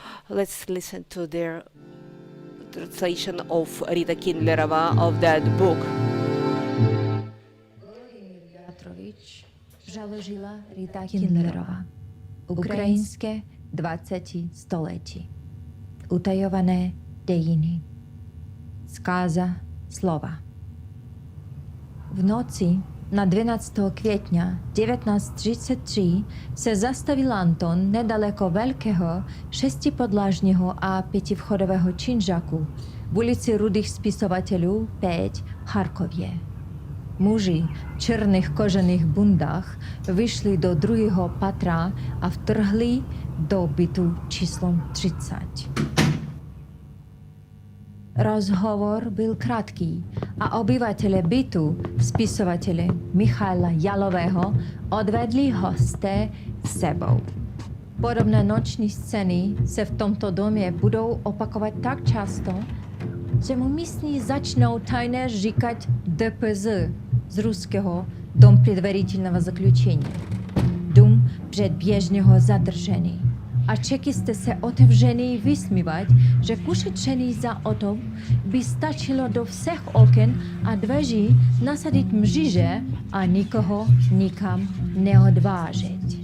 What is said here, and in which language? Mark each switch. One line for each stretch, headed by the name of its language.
English: Let's listen to their translation of Rita Kindlerová of that book.
Czech: Založila Rita Kindlerová. Ukrajinské 20. století. Utajované dejiny. Zkáza slova. V noci na 12. května 1933 se zastavil Anton nedaleko velkého šestipodlažního a pětivchodového činžaku v ulici Rudých spisovatelů 5 v Charkově. Muži v černých kožených bundách vyšli do druhého patra a vtrhli do bytu číslem 30. Rozhovor byl krátký a obyvatele bytu, spisovatele Michaila Jalového, odvedli hosté s sebou. Podobné noční scény se v tomto domě budou opakovat tak často, že mu místní začnou tajně říkat DPZ z ruského
Russian: Dom предварительного заключения,
Czech: dům předběžného zadržení. A čekisté se otevřený vysmívat, že k ušetření za oto by stačilo do všech oken a dveří nasadit mříže a nikoho nikam neodvážet.